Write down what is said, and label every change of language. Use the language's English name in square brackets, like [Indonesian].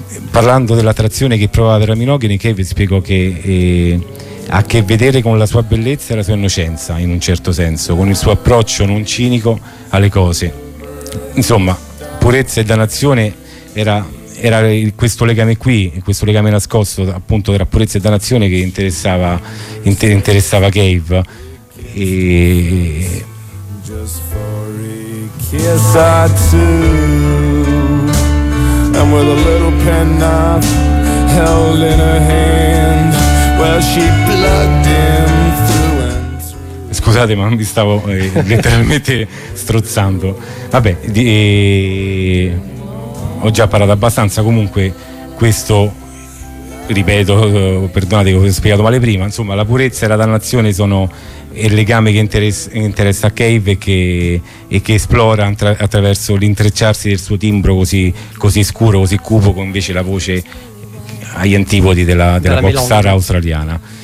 [Italian] Parlando dell'attrazione che provava per la Minogue, Nick Cave spiegò che ha a che vedere con la sua bellezza e la sua innocenza, in un certo senso, con il suo approccio non cinico alle cose. Insomma, purezza e dannazione era questo legame qui, questo legame nascosto, appunto, tra purezza e dannazione, che interessava Cave. [English] E just for a kiss or two, and with a little penknife held in her hand, well, she plugged him through and through. [Italian] Scusate, ma mi stavo letteralmente strozzando. Vabbè, ho già parlato abbastanza. Comunque, questo, ripeto, perdonate che ho spiegato male prima, insomma, la purezza e la dannazione sono il legame che interessa a Cave, e che esplora attraverso l'intrecciarsi del suo timbro così scuro, così cupo, con invece la voce agli antipodi della pop star australiana.